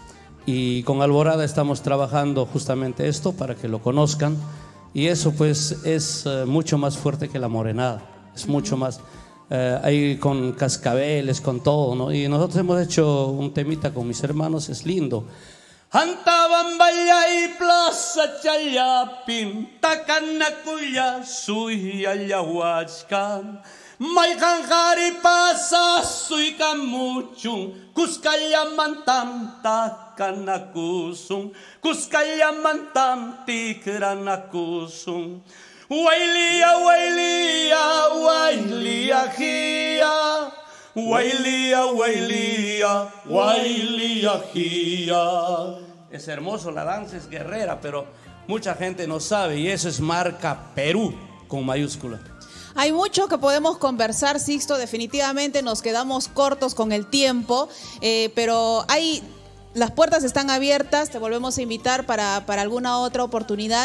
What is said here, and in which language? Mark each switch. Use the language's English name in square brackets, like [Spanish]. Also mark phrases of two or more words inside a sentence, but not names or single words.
[Spanish] Y con Alborada estamos trabajando justamente esto para que lo conozcan, y eso pues es mucho más fuerte que la morenada, es mucho más, ahí con cascabeles, con todo, ¿no? Y nosotros hemos hecho un temita con mis hermanos, es lindo. [Quechua] Antabamba y plaza chayapin, takanakuya suya yahuachkan. Maikanjari pasa sui kamuchung, kuskaya mantam takanakusung, kuskaya mantam tikranakusung. Wailia, wailia, wailia hia, wailia, wailia, wailia hia. [Spanish] Es hermoso, la danza es guerrera, pero mucha gente no sabe, y eso es marca Perú con mayúscula. Hay mucho que podemos conversar, Sixto, definitivamente nos quedamos cortos con el tiempo, pero las puertas están abiertas, te volvemos a invitar para alguna otra oportunidad.